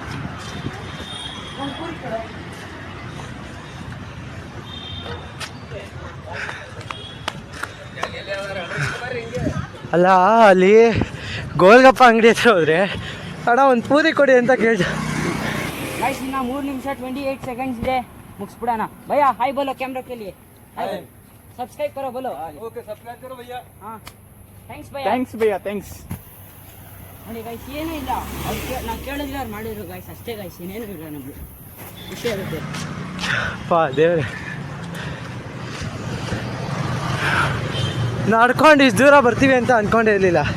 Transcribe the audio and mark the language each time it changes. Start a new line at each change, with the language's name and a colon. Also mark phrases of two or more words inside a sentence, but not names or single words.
Kannada: ಅಲ್ಲ, ಅಲ್ಲಿ ಗೋಲ್ಗಪ್ಪ ಅಂಗಡಿ ಹತ್ರ ಹೋದ್ರೆ ಅಣ್ಣ ಒಂದು ಪೂರಿ ಕೊಡಿ ಅಂತ ಕೇಳ್ದ. ಗೈಸ್ ಇನ್ನ 3 ನಿಮಿಷ 28 ಸೆಕೆಂಡ್ಸ್ ಇದೆ, ಮುಗಿಸ್ಬಿಡೋಣ.
Hindi: भैया हाय बोलो कैमरा के लिए, सब्सक्राइब करो बोलो. ओके सब्सक्राइब करो भैया.
Kannada: हां ಥ್ಯಾಂಕ್ಸ್ ಭಯ್ಯ. ಥ್ಯಾಂಕ್ಸ್ ಭಯ್ಯ, ಥ್ಯಾಂಕ್ಸ್. ನೋಡಿ ಗೈಸ್, ಏನೂ ಇಲ್ಲ, ನಾವು ಕೇಳಿದ್ರೆ ಅವ್ರು ಮಾಡಿದ್ರು ಗೈಸ್, ಅಷ್ಟೇ ಗೈಸ್, ಏನೇನು ಇಲ್ಲ. ನಮಗೆ ಖುಷಿ ಆಗುತ್ತೆ. ಪಾ ದೇವ್ರೆ, ನಡ್ಕೊಂಡು ಇಷ್ಟು ದೂರ ಬರ್ತೀವಿ ಅಂತ ಅಂದ್ಕೊಂಡೇ ಇರಲಿಲ್ಲ.